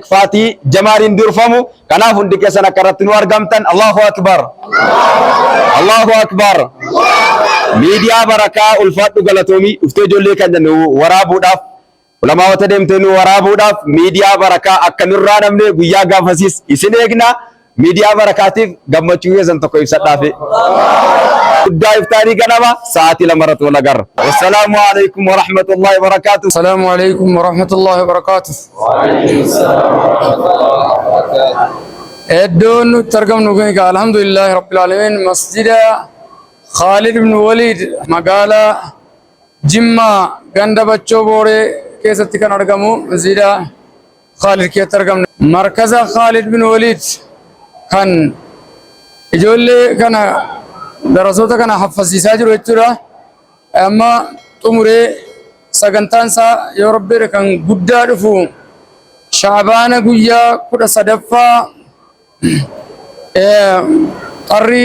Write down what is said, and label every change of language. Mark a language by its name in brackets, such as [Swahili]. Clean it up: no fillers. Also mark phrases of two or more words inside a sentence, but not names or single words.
[Oromo] Fati Jamalin durfamu kanaaf hundi keessan akka irratti nu argamtan [Arabic] الله أكبر الله أكبر [Oromo] miidiyaa barakaa ulfaadhu galatoomi dhuftee ijoollee kan jennu waraabuudhaaf ulamaawota deemtee nu waraabuudhaaf miidiyaa barakaa akka nurraa namne guyyaa gaafasiis isin eegna miidiyaa barakaatiif gammachuu keessan tokko ibsadhaafi guddaa iftaanii ganama sa'aatii lamarratti wal agarra [Arabic] والسلام عليكم ورحمة الله وبركاته السلام عليكم ورحمة الله وبركاته [Oromo] iddoon nuti argamnu kun [Arabic] الحمد لله رب العالمين [Oromo] masjida Khalid ibn Walid magaalaa Jimmaa ganda Bachoo Booree keessatti kan argamu masjida Khalid keessatti argamna markaza Khalid ibn Walid kan ijoollee kana darasoota kana haffasiisaa jiru jechuudha amma xumuree sagantaan isaa yoo rabbeedha kan guddaa dhufu shaabaana guyyaa 13ffaa qarri